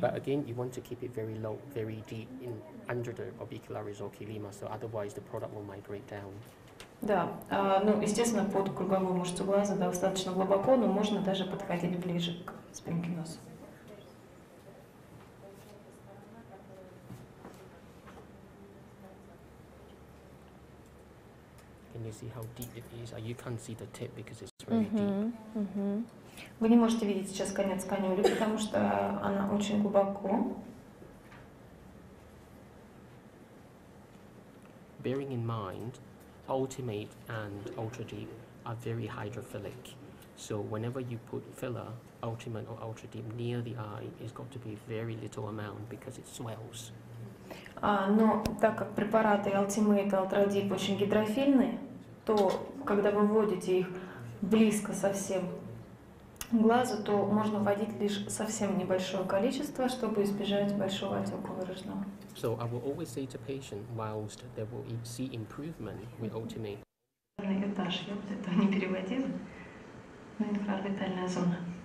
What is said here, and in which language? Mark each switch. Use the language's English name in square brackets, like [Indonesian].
[English] But again, you want to keep it very low, very deep under the orbicularis oculima, so otherwise the product will migrate down. [Russian] Да, ну, естественно, под круговую мышцу глаза достаточно глубоко, но можно даже подходить ближе к спинке носа. [English] Can you see how deep it is? You can't see the tip because it's very deep. [Russian] Вы не можете видеть сейчас конец канюли, потому что она очень глубоко. [English] Bearing in mind, Ultimate and Ultra Deep are very hydrophilic. So whenever you put filler, Ultimate or Ultra Deep near the eye, it's got to be very little amount because it swells. [Russian] Но так как препараты Ultimate и Ultra Deep очень гидрофильные, то когда вы вводите их близко совсем к глазу, то можно вводить лишь совсем небольшое количество, чтобы избежать большого отека выраженного. So I will always say to patient, whilst they will see improvement with Ultimate. Этаж, я бы этого не переводила, но инфраорбитальная зона.